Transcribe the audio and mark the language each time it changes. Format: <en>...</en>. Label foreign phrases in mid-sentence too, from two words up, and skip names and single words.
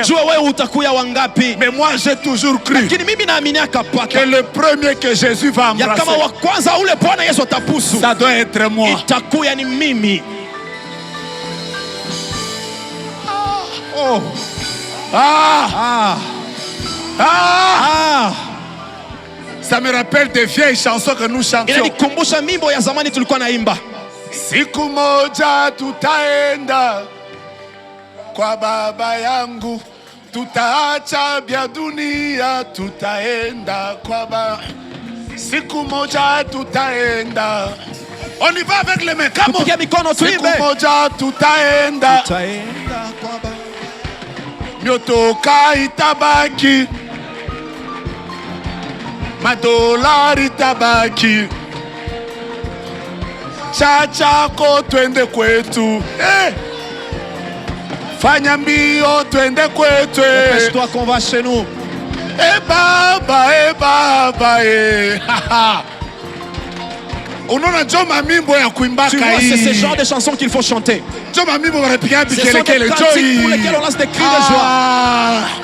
<fr>Mais moi j'ai toujours cru que le premier que Jésus va embrasser, ça doit être moi. Oh. Ça me rappelle des vieilles chansons que nous chantions.</fr> <sw>Siku moja tutaenda kwa baba yangu, tutaacha vya dunia, tutaenda kwa baba. Siku moja tutaenda.</sw> <fr>On y va avec les mains.</fr> <sw>Siku moja tutaenda. Myotoka itabaki, madolari itabaki. Chachako twende kwetu. Fanya mbio twende kwetu.</sw> <fr>Dépêche-toi qu'on va chez nous.</fr> <sw>Baba.</sw> <fr>Tu vois, c'est ce genre de chansons qu'il faut chanter. Ce sont des cantiques pour lesquels on lance des cris de joie.</fr>